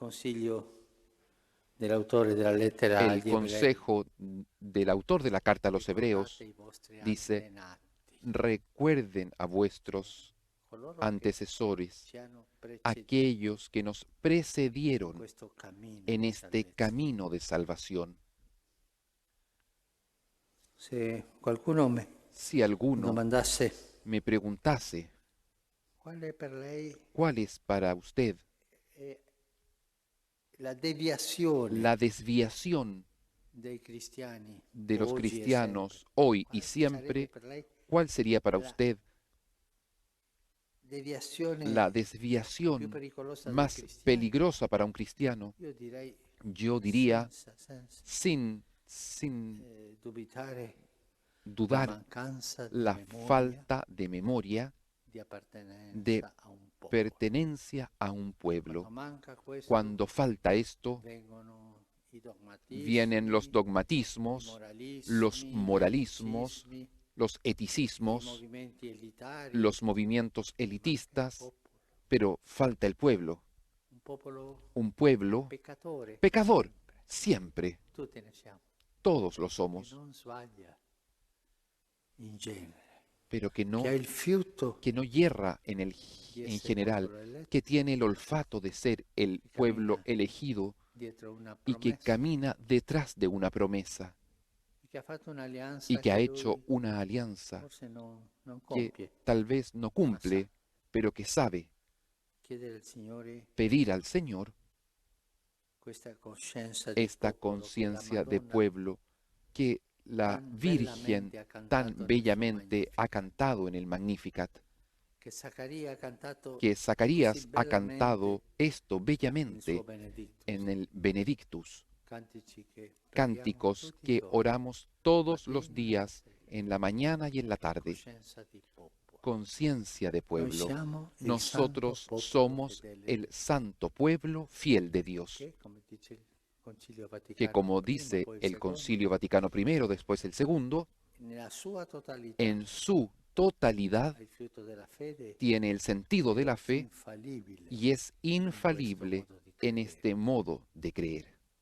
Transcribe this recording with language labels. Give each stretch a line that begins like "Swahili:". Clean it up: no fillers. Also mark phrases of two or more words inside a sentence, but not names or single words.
Italian: Il consiglio dell'autore della lettera
Spanish: El
Italian: agli Ebrei.
Spanish: consejo del autor de la carta a los Hebreos
Italian: Ricordate i vostri dice, antenati,
Spanish: recuerden a vuestros
Italian: coloro che
Spanish: antecesores,
Italian: ci hanno preceduto
Spanish: aquellos que nos
Italian: in
Spanish: precedieron
Italian: questo cammino
Spanish: en
Italian: di
Spanish: este
Italian: salvezza.
Spanish: camino de salvación.
Italian: Se qualcuno mi
Spanish: Si alguno
Italian: domandasse
Spanish: me preguntase,
Italian: qual è per lei
Spanish: ¿cuál es para usted
Italian: la deviazione
Spanish: la desviación
Italian: dei cristiani
Spanish: de los
Italian: oggi e sempre,
Spanish: cristianos hoy y
Italian: quale sarebbe
Spanish: siempre?
Italian: per lei
Spanish: ¿Cuál sería para
Italian: la
Spanish: usted
Italian: deviazione
Spanish: la
Italian: più
Spanish: desviación
Italian: pericolosa del
Spanish: más
Italian: cristiano?
Spanish: peligrosa para un cristiano?
Italian: Io direi
Spanish: Yo diría,
Italian: senza
Spanish: sin
Italian: dubitare la
Spanish: dudar,
Italian: mancanza di
Spanish: la
Italian: memoria,
Spanish: falta de memoria
Italian: di appartenenza
Spanish: de
Italian: a un popolo.
Spanish: pertenencia a un
Italian: Quando
Spanish: pueblo.
Italian: manca questo,
Spanish: Cuando falta esto,
Italian: vengono i dogmatismi,
Spanish: vienen los
Italian: i
Spanish: dogmatismos, los
Italian: moralismi,
Spanish: moralismos,
Italian: i
Spanish: los
Italian: i
Spanish: eticismos,
Italian: movimenti elitari,
Spanish: los movimientos
Italian: manca il
Spanish: elitistas,
Italian: popolo.
Spanish: pero falta el pueblo.
Italian: Un popolo
Spanish: Un pueblo
Italian: peccatore,
Spanish: pecador, siempre.
Italian: tutti ne siamo,
Spanish: Todos lo
Italian: che
Spanish: somos,
Italian: non sbaglia in genere,
Spanish: pero que
Italian: che ha il fiuto
Spanish: yerra
Italian: di
Spanish: en
Italian: essere
Spanish: general,
Italian: popolo eletto,
Spanish: que tiene el olfato de ser el pueblo elegido
Italian: dietro una
Spanish: y que
Italian: promessa,
Spanish: camina detrás de una promesa
Italian: che ha fatto un'alleanza
Spanish: y que ha
Italian: che
Spanish: hecho
Italian: lui
Spanish: una alianza
Italian: forse non
Spanish: que
Italian: compie.
Spanish: tal vez no cumple, pero que sabe
Italian: Chiedere al Signore
Spanish: pedir al Señor
Italian: questa coscienza di
Spanish: esta
Italian: popolo che la
Spanish: conciencia de
Italian: Madonna
Spanish: pueblo que la tan Virgen
Italian: bellamente ha cantato
Spanish: tan
Italian: nel suo
Spanish: bellamente ha
Italian: Magnificat,
Spanish: cantado en el Magnificat,
Italian: che Zaccaria ha cantato
Spanish: que
Italian: così
Spanish: Zacarías ha
Italian: bellamente
Spanish: cantado esto
Italian: nel
Spanish: bellamente
Italian: suo Benedictus,
Spanish: en el Benedictus,
Italian: cantici che preghiamo
Spanish: cánticos
Italian: tutti i
Spanish: que
Italian: giorni,
Spanish: oramos todos los
Italian: mattina e
Spanish: días,
Italian: sera,
Spanish: en la mañana y en la tarde.
Italian: coscienza di popolo.
Spanish: Conciencia de
Italian: Noi
Spanish: pueblo.
Italian: siamo il santo
Spanish: Nosotros
Italian: popolo
Spanish: somos
Italian: fedele
Spanish: el santo pueblo fiel de Dios,
Italian: che, come dice il Concilio
Spanish: que
Italian: Vaticano
Spanish: como
Italian: I,
Spanish: dice
Italian: poi il
Spanish: el
Italian: secondo,
Spanish: Concilio Vaticano I, después el segundo,
Italian: nella sua totalità
Spanish: en su totalidad
Italian: ha il frutto della fede
Spanish: tiene el sentido de la fe
Italian: infalibile
Spanish: y es
Italian: in questo
Spanish: infalible
Italian: modo di
Spanish: en
Italian: credere.
Spanish: este modo de creer.